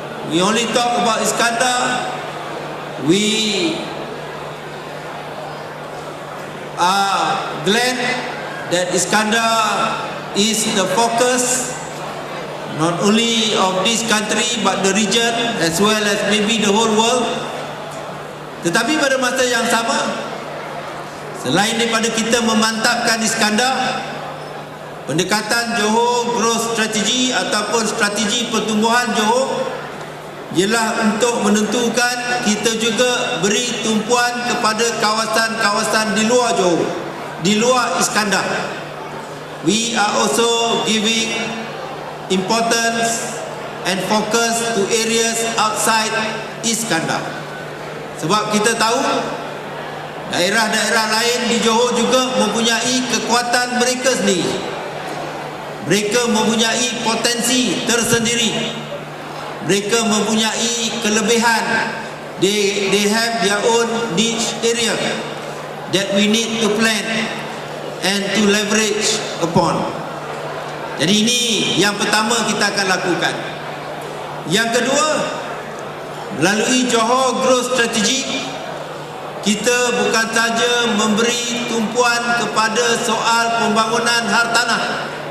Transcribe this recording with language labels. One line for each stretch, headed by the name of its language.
English: We only talk about Iskandar. We are glad that Iskandar is the focus not only of this country but the region as well as maybe the whole world.
Malay: Tetapi pada masa yang sama, selain daripada kita memantapkan Iskandar, pendekatan Johor Growth Strategy ataupun strategi pertumbuhan Johor ialah untuk menentukan kita juga beri tumpuan kepada kawasan-kawasan di luar Johor, di luar Iskandar.
English: We are also giving importance and focus to areas outside Iskandar.
Malay: Sebab kita tahu daerah-daerah lain di Johor juga mempunyai kekuatan mereka sendiri. Mereka mempunyai potensi tersendiri. Mereka mempunyai kelebihan.
English: They have their own niche area that we need to plan and to leverage upon.
Malay: Jadi ini yang pertama kita akan lakukan. Yang kedua, melalui Johor Growth Strategy, kita bukan saja memberi tumpuan kepada soal pembangunan hartanah.